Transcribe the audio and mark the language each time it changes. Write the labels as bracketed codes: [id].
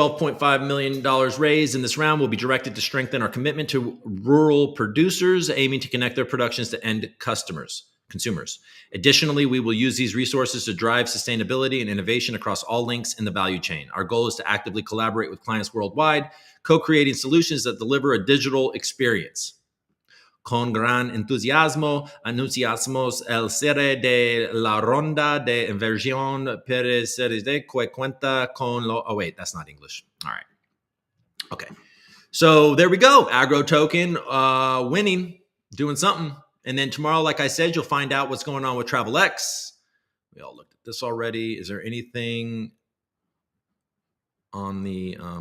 [en] $12.5 million raised in this round will be directed to strengthen our commitment to rural producers, aiming to connect their productions to end consumers. Additionally, we will use these resources to drive sustainability and innovation across all links in the value chain. Our goal is to actively collaborate with clients worldwide, co-creating solutions that deliver a digital experience. [es] Con gran entusiasmo, anunciamos el cierre de la ronda de inversión pre-Series que cuenta con lo... [en] Oh, wait, that's not English. All right. Okay. So there we go. AgriToken winning, doing something. And then tomorrow, like I said, you'll find out what's going on with TravelX. We all looked at this already. Is there anything on the...